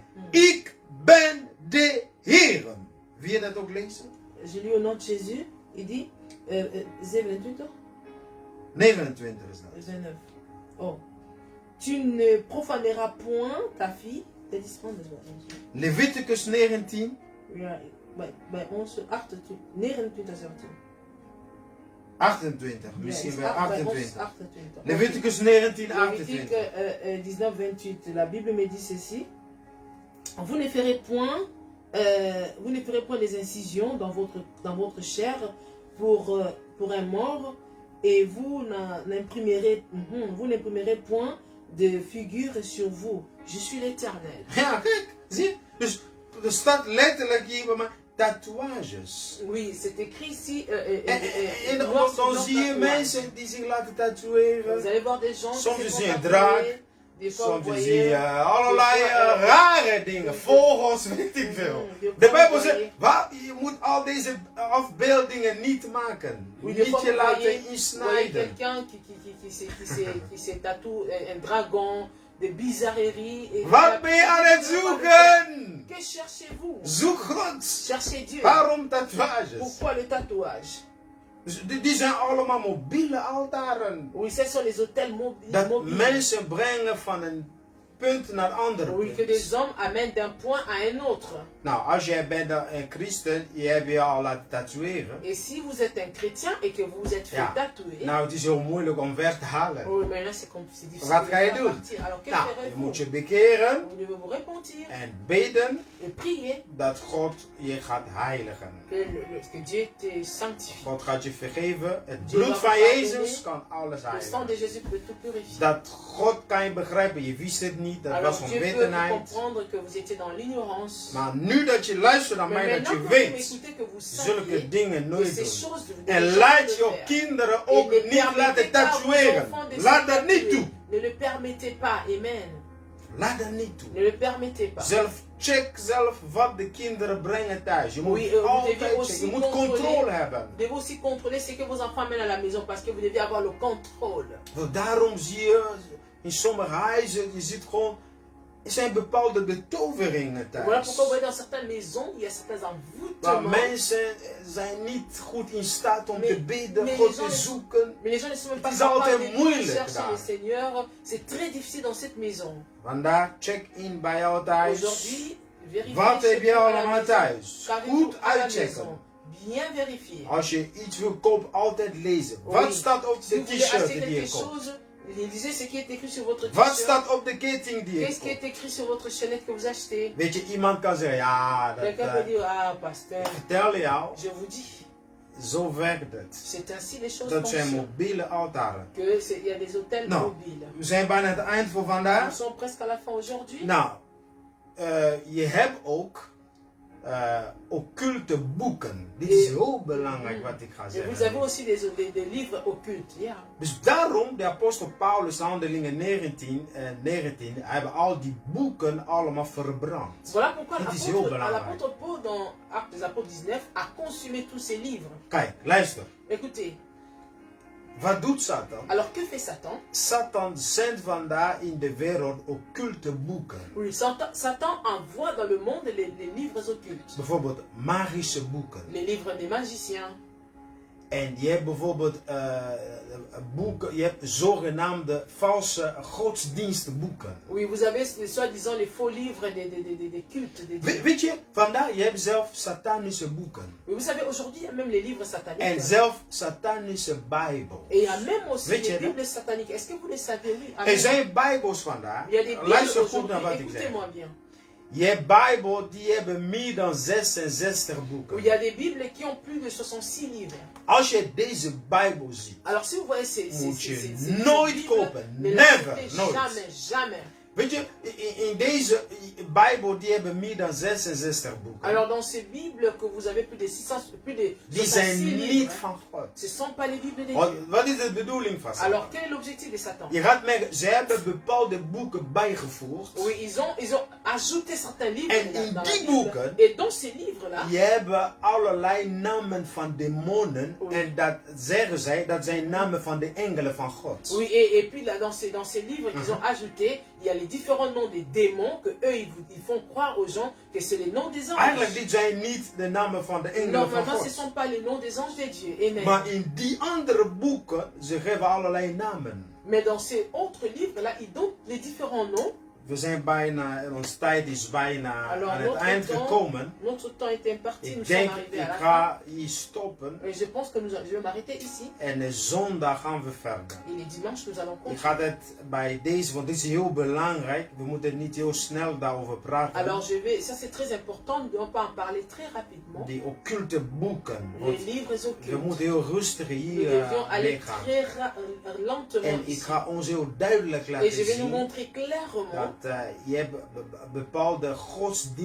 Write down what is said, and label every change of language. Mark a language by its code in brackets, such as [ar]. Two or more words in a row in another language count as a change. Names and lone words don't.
[nl] Ik ben de Heer. Wil je dat ook lezen? [fr] Je lis au nom de Jésus, il dit, 28 ans? [nl] 29 is dat. 29. Oh. [fr] Tu ne profaneras point ta fille. [nl] Dat is van de Leviticus 19. Ja, bij ons 28, 29 17. 28, misschien wel 28. 28. Leviticus 19, [fr] Lévitique 28. 19, 28. La Bible me dit ceci. Vous ne ferez point des incisions dans votre chair pour un mort et vous n'imprimerez point de figure sur vous. Je suis l'Éternel. [nl] Ja, kijk, zie je? Dus er staat letterlijk hier bij mij tatoeages. [fr] Oui, c'est écrit ici. [nl] En dan zie je mensen die zich laten tatoeëren. [fr] Vous allez voir des gens [nl] Soms [fr] qui [nl] is [fr] se [nl] hij [fr] font [nl] een draak. [fr] tatouer. Des fois, [nl] Soms [fr] vous [nl] zie [fr] voyez, [nl] je allerlei rare dingen, vogels, weet ik veel. De Bijbel zegt, je moet al deze afbeeldingen niet maken. [fr] Oui, des [nl] Niet [fr] fois, [nl] je [fr] vous voyez [nl] laten insnijden. [fr] quelqu'un qui se tatoue un dragon, de bizarreries. Et [nl] Wat ben je aan het zoeken? [fr] que cherchez-vous? [nl] Zoek God. [fr] Cherchez Dieu. [nl] Waarom tatoeages? [fr] Pourquoi le tatouage? [nl] Die zijn allemaal mobiele altaren. [fr] Oui, ce sont les hôtels mobiles. [nl] Dat mensen brengen van een punt naar ander. [fr] Oui, que des hommes amènent d'un point à un autre. [nl] Nou, als jij bent een christen, je hebt je al laten tatoeëren. [fr] Et si vous êtes un chrétien et que vous vous êtes fait tatouer. [nl] Nou, het is heel moeilijk om weg te halen. [fr] Oui, mais là c'est difficile. [nl] Wat ga je doen? [fr] Alors, que [nl] Nou, je [fr] ferez-vous? [nl] moet je bekeren [fr] Vous devez vous repentir [nl] en bidden [fr] et prier [nl] dat God je gaat heiligen. [fr] que Dieu te sanctifie. [nl] God gaat je vergeven. Het bloed van Jezus kan alles [fr] Le sang de [nl] heiligen. [fr] Jésus peut tout purifier. [nl] Dat God kan je begrijpen. Je wist het niet. Dat was [fr] Alors Dieu peut [nl] onwetendheid. [fr] comprendre que vous étiez dans l'ignorance. [nl] Maar nu dat je luistert naar [fr] Mais [nl] mij, dat [fr] maintenant [nl] je [fr] que vous [nl] weet [fr] m'écoutez, que vous [nl] zulke [fr] saviez [nl] dingen [fr] que [nl] nooit [fr] ces [nl] doen. [fr] choses [nl] En de laat je kinderen ook [fr] Et ne [nl] niet laten [fr] permettez pas aux [nl] tatoeëren. [fr] enfants de [nl] Laat [fr] se [nl] dat niet [fr] tatouer. [nl] toe. [fr] Ne le permettez pas, amen. [nl] Laat dat niet toe. [fr] Ne le permettez pas. [nl] Check zelf wat de kinderen brengen thuis. Je moet [fr] Oui, vous [nl] altijd [fr] devez [nl] checken. [fr] aussi [nl] Je moet controle hebben. [fr] Vous devez aussi contrôler ce que vos enfants mènent à la maison parce que vous devez avoir le contrôle. [nl] Want daarom zie je in sommige huizen, je ziet gewoon, er zijn bepaalde betoveringen thuis. [fr] Voilà pourquoi vous voyez dans certaines maisons, il y a certains [nl] Maar [fr] envoûtements. [nl] mensen zijn niet goed in staat om [fr] Mais- [nl] te bidden, [fr] mais [nl] God [fr] les [nl] te [fr] gens- [nl] zoeken. [fr] Mais les gens ne sont même pas [nl] Het is altijd [fr] capables de [nl] moeilijk [fr] chercher [nl] daar. [fr] le Seigneur. C'est très difficile dans cette maison. [nl] Vandaar check in bij jou thuis. [fr] Aujourd'hui, vérifiez [nl] Wat heb je [fr] chez vous à la [nl] allemaal [fr] maison. [nl] thuis? [fr] Qu'avez-vous [nl] Goed [fr] à la [nl] uitchecken. [fr] maison. Bien vérifier. [nl] Als je iets wil kopen, altijd lezen. [fr] Oui. [nl] Wat staat op [fr] Si [nl] de [fr] vous voulez acheter [nl] t-shirt die [fr] quelque [nl] je koopt? [fr] chose, lisez ce qui est écrit sur votre [nl] Wat [fr] t-shirt. [nl] staat op de ketting die je [fr] Qu'est-ce qui [nl] koopt? [fr] est écrit sur votre chaînette que vous achetez? [nl] Weet je, iemand kan zeggen, ja, dat, [fr] Quelqu'un peut dire, ah pasteur, [nl] ik vertel jou, [fr] je vous dis, [nl] zo werkt het. [fr] c'est ainsi les choses [nl] Dat zijn [fr] fonctionnent. [nl] mobiele altaren. [fr] Il y a des hôtels [nl] Nou, [fr] mobiles. [nl] we zijn bijna aan het eind voor [fr] Nous [nl] vandaag. [fr] sommes presque à la fin aujourd'hui. [nl] Nou, je hebt ook occulte boeken. Dit is heel belangrijk wat ik ga [fr] Et vous avez [nl] zeggen. [fr] aussi des livres occultes. [nl] Ja. Dus daarom, de apostel Paulus, Handelingen 19, hebben al die boeken allemaal verbrand. [fr] Voilà pourquoi [nl] Het is heel belangrijk. [fr] l'apôtre Paul dans Actes des Apôtres 19 a consumé tous ces livres. [nl] Kijk, luister. [fr] Écoutez, [nl] Wat doet Satan? [fr] alors que fait Satan? [nl] Satan zendt vandaag in de wereld occulte boeken. [fr] Oui, Satan envoie dans le monde les livres occultes. [nl] Bijvoorbeeld magische boeken. [fr] Les livres des magiciens. [nl] En je hebt bijvoorbeeld boeken, je hebt zogenaamde valse godsdienstboeken. [fr] Oui, vous avez soi-disant les faux livres des cultes. [nl] Weet je, vandaag je hebt zelf satanische boeken. [fr] Oui, vous savez, aujourd'hui, il y a même les livres sataniques. [nl] En zelf satanische bijbels. [fr] Et il y a même aussi [nl] Weet je [fr] les [nl] dat? [fr] Bibles sataniques. Est-ce que vous le savez? Oui. [nl] Er Amen. zijn bijbels vandaag. [fr] Il y a des Bibles [nl] Luister goed [fr] aujourd'hui. [nl] naar wat ik zeg. [fr] Écoutez-moi bien. [nl] Je hebt bijbel die hebben meer dan 66 boeken. [fr] Oui, il y a des Bibles qui ont plus de 66 livres. [nl] Als je deze bijbel ziet, [fr] Alors si vous voyez ces [nl] moet je [fr] ces [nl] nooit [fr] Bibles, [nl] kopen. [fr] ne [nl] Never, [fr] l'achetez [nl] nooit. [fr] jamais. [nl] weet je, in deze bijbel die hebben meer dan 66 boeken. [fr] Alors dans ces Bibles que vous avez plus de 66 [nl] Die zijn [fr] livres, [nl] niet van God. [fr] ce ne sont pas les Bibles de [nl] Wat, [fr] Dieu. [nl] wat is de bedoeling van Satan? [fr] Alors quel est l'objectif de Satan? [nl] Je gaat merken, ze hebben bepaalde boeken bijgevoegd. [fr] Oui, ils ont ajouté certains livres [nl] En in [fr] dans la [nl] die [fr] Bible. [nl] boeken, [fr] Et dans ces livres-là, [nl] je hebben allerlei namen van demonen. [fr] Oui. [nl] En dat zeggen zij, dat zijn namen van de engelen van God. [fr] oui, et puis là, dans ces livres qu'ils ont ajoutés, il y a les différents noms des démons que eux ils font croire aux gens que c'est les noms des [nl] Eigenlijk [fr] anges. [nl] dit zijn niet de namen van de engelen van [fr] Normalement, ce ne [nl] God. [fr] sont pas les noms des anges de Dieu. Amen. [nl] Maar in die andere boeken, ze geven allerlei namen. [fr] Mais dans ces autres livres-là, ils donnent les différents noms. [nl] We zijn bijna, onze tijd is bijna [fr] Alors, [nl] aan het eind gekomen. [fr] Notre temps est imparti, nous [nl] Ik [fr] sommes [nl] denk, [fr] arrivés [nl] ik [fr] à la fin. [nl] ga hier stoppen. [fr] Et je pense que je vais m'arrêter ici. [nl] En de zondag gaan we verder. [fr] Et les dimanches, nous allons [nl] Ik [fr] continuer. [nl] ga het bij deze, want dit is heel belangrijk. We moeten niet heel snel daarover praten. [fr] Alors, ça c'est très important, on peut en parler très rapidement. [nl] Die occulte boeken. [fr] Les [nl] Want [fr] livres [nl] we [fr] occultes. [nl] moeten heel rustig [fr] Nous [nl] hier [fr] devions aller [nl] meegaan. [fr] très lentement [nl] En ik [fr] ici. [nl] ga ons heel duidelijk [fr] Et [nl] laten [fr] je vais nous [nl] zien [fr] montrer clairement, [nl] dat je hebt bepaalde godsdienstboeken.